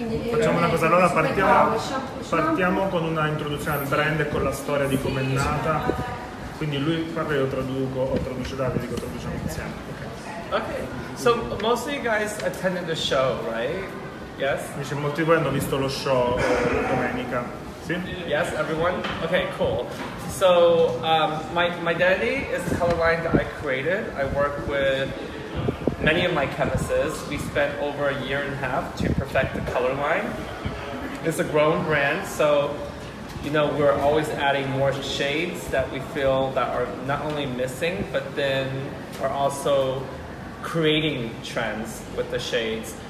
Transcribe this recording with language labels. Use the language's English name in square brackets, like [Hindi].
[Italian] Facciamo una cosa, allora partiamo con una introduzione al brand e con la storia di come è nata. Quindi lui parla e io traduco, o traduce Davide, traduciamo insieme. [English] Okay, so most of you guys attended the show, right? Yes? [Italian] Dice, molti di voi hanno visto lo show domenica. Sì? [English] Yes, everyone? Okay, cool. So my Mydentity is a color line that I created. I work with many of my chemists. We spent over a year and a half to perfect the color line. It's a grown brand, so we're always adding more shades that we feel that are not only missing, but then are also creating trends with the shades.